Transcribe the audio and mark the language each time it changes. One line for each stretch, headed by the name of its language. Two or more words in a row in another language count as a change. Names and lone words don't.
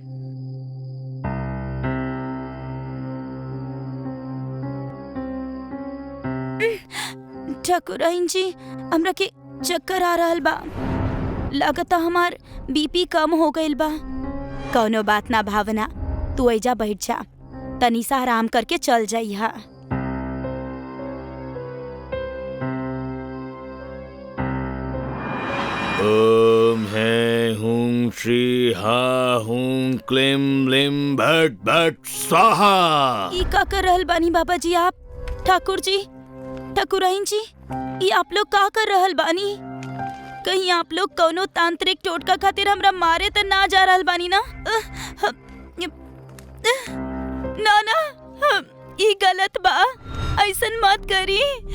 Bhojpuri: ठकुराइन जी, हमरा के चक्कर आ रहल बा, लगता हमार बीपी कम हो गइल बा। कौनो बात ना भावना, तू ऐजा बैठ जा, तनी सा आराम करके चल जाइहा।
Sanskrit: ओम है हुं श्री हा हुं क्लीम लिम भट भट स्वाहा।
Bhojpuri: ई का कर रहल बानी बाबा जी आप? ठाकुर जी, ठकुराइन जी, ई आप लोग का कर रहल बानी? कहीं आप लोग कौनो तांत्रिक टोटका खातिर हमरा मारे त ना जा रहल बानी ना? ना ना, ई गलत बा, ऐसन मत करी।